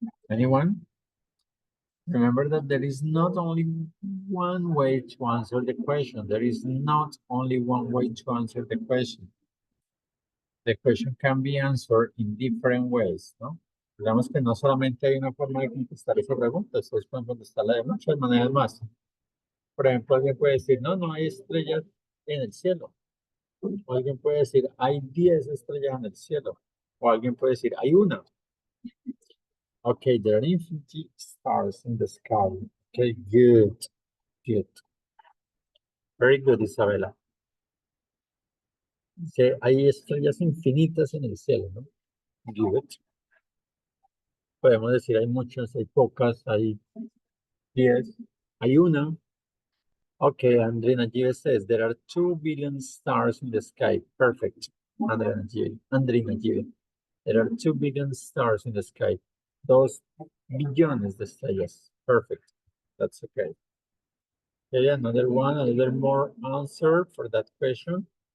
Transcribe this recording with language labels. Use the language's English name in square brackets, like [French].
[English] Anyone? Remember that there is not only one way to answer the question. There is not only one way to answer the question. The question can be answered in different ways, ¿no? [Spanish] Digamos que no solamente hay una forma de contestar esa pregunta, ustedes pueden contestarla de muchas maneras más. Por ejemplo, alguien puede decir, no hay estrellas en el cielo. O alguien puede decir, hay 10 estrellas en el cielo. O alguien puede decir, hay una. [English] Okay, there are infinity stars in the sky. Okay, good. Very good, Isabela. [Spanish] Dice, hay estrellas infinitas en el cielo, ¿no? Good. Podemos decir, hay muchas, hay pocas, hay 10, hay una. [English] Okay, Andrina G says, there are 2 billion stars in the sky. Perfect. Andrea Najib. Andrea Najib. There are 2 billion stars in the sky. Those billions de estrellas. Perfect. That's okay. Okay, another one, a little more answer for that question.